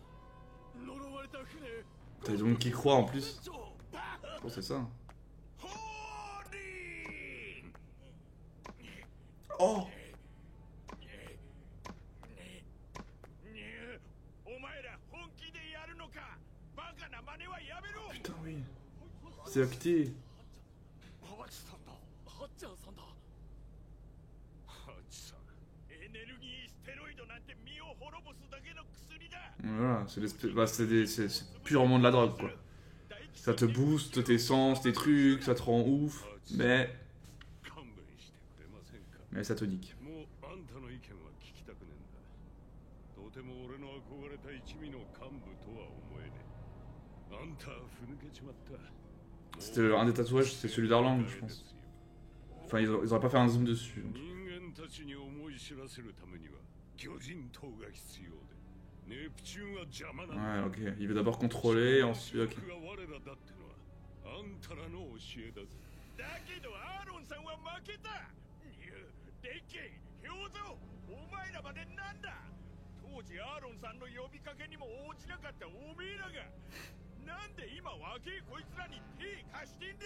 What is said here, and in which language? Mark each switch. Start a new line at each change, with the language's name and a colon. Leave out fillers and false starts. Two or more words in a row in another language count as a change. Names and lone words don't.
Japanese: 呪われた船。
French: T'as des gens qui croient en plus.
Japanese: 船長
French: Oh, c'est ça.
Japanese: ホーディ Oh お前ら本気でやるのか。バカな真似はやめろ。
French: Putain, oui. C'est acté.
Japanese: ハチさんだ。ハッチャーさんだ。ハチさんエネルギーステロイドなんて身を滅ぼすだけの薬だ。
French: Voilà, c'est purement de la drogue, quoi. Ça te booste tes sens, tes trucs, ça te rend ouf, mais
Japanese: 勘弁してくれませんか。
French: ça te nique.
Japanese: もうあんたの意見は聞きたくねえんだ。とても俺の憧れた一味の幹部とは思えねえ。あんたはふぬけちまった。
French: C'était un des tatouages, c'est celui d'Arlang, je pense. Enfin, ils auraient pas fait un zoom dessus.
Japanese: 人間たちに思い知らせるためには巨人島が必要で、ネプチューンは邪魔なんだ。
French: Ouais, ok. Il veut d'abord contrôler, ensuite. Ok.
Japanese: 僕が我らだってのはあんたらの教えだぜ。だけどアーロンさんは負けた。デッケイ、表像、お前らまでなんだ。当時アーロンさんの呼びかけにも応じなかったおめえらが、なんで今若えこいつらに手貸してんだ。